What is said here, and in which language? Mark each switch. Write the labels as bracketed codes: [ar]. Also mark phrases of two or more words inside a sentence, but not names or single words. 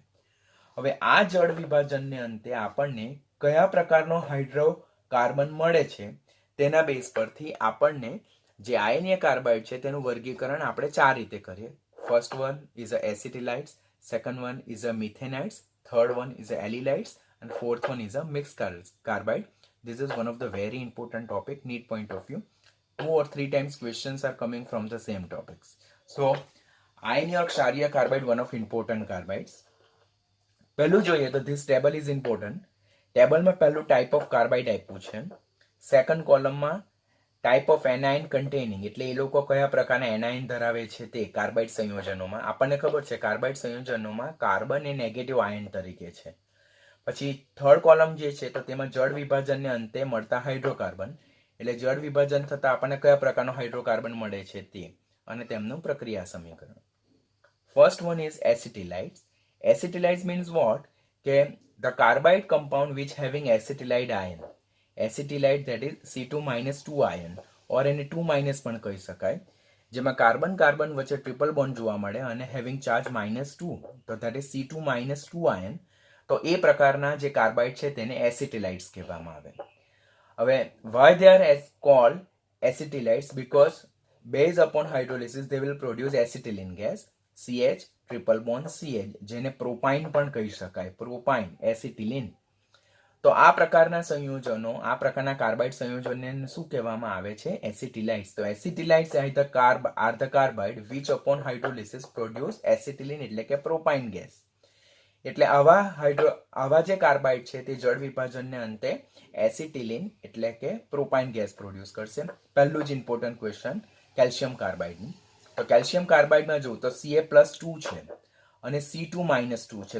[gu] હવે આ જળ વિભાજનને અંતે આપણને કયા પ્રકારનો હાઇડ્રોકાર્બન મળે છે તેના બેઝ પરથી આપણને જે આયનીય કાર્બાઇડ છે તેનું વર્ગીકરણ આપણે 4 રીતે કરીએ. [en] first one is a acetylides, second one is a methanides, third one is a allylides and fourth one is a mixed carbide. This is one of the very important topic NEET point of view. 2 or 3 times questions are coming from the same topics. So iron or ક્ષારીય carbide, one of important carbides. [gu] પહેલું જોઈએ તો [en] this table is important. [gu] ટેબલમાં પહેલું [en] type of carbide [gu] આપ્યું છે. [en] second column type of anion containing, [gu] એટલે એ લોકો કયા પ્રકારના એનાઇન ધરાવે છે તે કાર્બાઇડ સંયોજનોમાં. આપણને ખબર છે કાર્બાઇડ સંયોજનોમાં કાર્બન એ [en] negative ion [gu] તરીકે છે. પછી [en] third column [gu] જે છે તો તેમાં જળ વિભાજનને અંતે મળતા હાઇડ્રોકાર્બન, એટલે જળ વિભાજન થતા આપણને કયા પ્રકારનો હાઇડ્રોકાર્બન મળે છે તે અને તેમનું પ્રક્રિયા સમીકરણ. [en] first one is acetylides. acetylides means what? કે the carbide compound which having acetylide ion. Acetylide that is C2-2 ion or [gu] એને 2- પણ કહી શકાય, જેમાં કાર્બન કાર્બન વચ્ચે [en] triple bond [gu] જોવા મળે અને [en] having charge -2, [gu] તો [en] that is C2-2 ion. [gu] તો એ પ્રકારના જે કાર્બાઇડ છે તેને એસિટિલાઇટ્સ કહેવામાં આવે. [en] હવે why they are called acetylides? Because based upon hydrolysis they will produce acetylene gas, CH triple bond CH, [gu] જેને પ્રોપાઇન પણ કહી શકાય, પ્રોપાઇન એસિટિલિન. તો આ પ્રકારના સંયોજનો, આ પ્રકારના કાર્બાઇડ સંયોજનને શું કહેવામાં આવે છે? [en] એસિટિલાઇટ્સ. તો acetylides are the carbide which upon hydrolysis produce acetylene, [gu] એટલે કે પ્રોપાઇન ગેસ. એટલે આવા જે કાર્બાઇડ છે તે જળ વિભાજનને અંતે એસિટિલિન એટલે કે પ્રોપાઇન [en] gas produce [gu] કરશે. પહેલું જ [en] important question calcium carbide. [gu] તો [en] calcium carbide [gu] જો તો Ca+2 છે અને C2-2 છે.